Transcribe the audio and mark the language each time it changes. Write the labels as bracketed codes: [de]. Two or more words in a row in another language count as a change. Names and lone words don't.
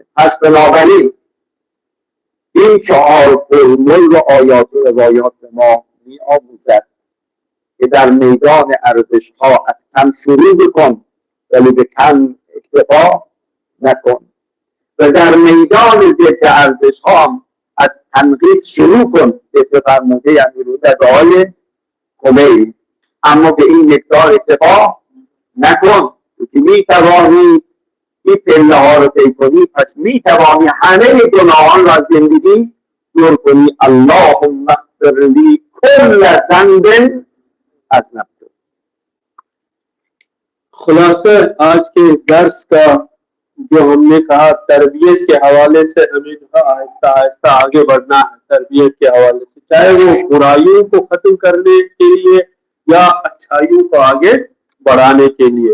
[fa] پس بنابراین این 4 فرمول رو آیات و روایات به ما می آموزد که در میدان ارزش ها از کم شروع بکن ولی به کم اکتفا نکن، و در میدان ضد ارزش ها هم از تنقیص شروع کن به فرموده امیرالمؤمنین خمینی، اما به این مقدار اکتفا نکن. که می توانی این پله ها رو طی کنی، پس می توانی همه گناهان را از زندگی دور کنی. [ar] اللهم اغفر لی کل ذنب اذنبته. [ur] خلاصہ آج کے اس درس کا جو ہم نے کہا تربیت کے حوالے سے ہمیں جو ہے آہستہ آہستہ آگے بڑھنا ہے. تربیت کے حوالے سے چاہے وہ برائیوں کو ختم کرنے کے لیے یا اچھائیوں کو آگے بڑھانے کے لیے.